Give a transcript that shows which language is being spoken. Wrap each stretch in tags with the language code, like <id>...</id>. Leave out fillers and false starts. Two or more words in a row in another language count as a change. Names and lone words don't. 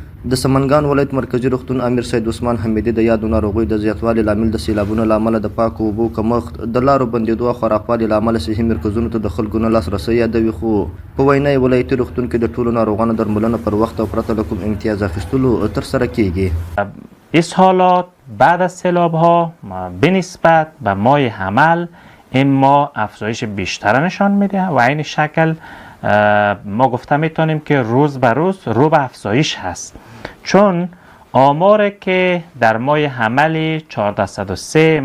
<ps>د سمنګان ولایت مرکزي روغتون امیر سید عثمان حمیدي د یادو ناروغیو د زیاتوالي لامل د سیلابونو له امله د پاکو اوبو کمښت، د لارو بندېدو او خرابوالي له امله صحي مرکزونو ته د خلکو نه لاسرسی یادوي. خو په وینا یې ولایتي روغتون کې د ټولو ناروغانو درملنه پر وخت او پرته له کوم امتیاز اخیستلو ترسره کیږي.</ps> <fa>اسهالات بعد از سیلاب ها به نسبت به ماه حمل این ماه افزایش بیشتر نشان میده و این شکل ما گفته میتونیم که روز به روز رو به افزایش هست، چون آماری که در ماه حمل 1403</fa>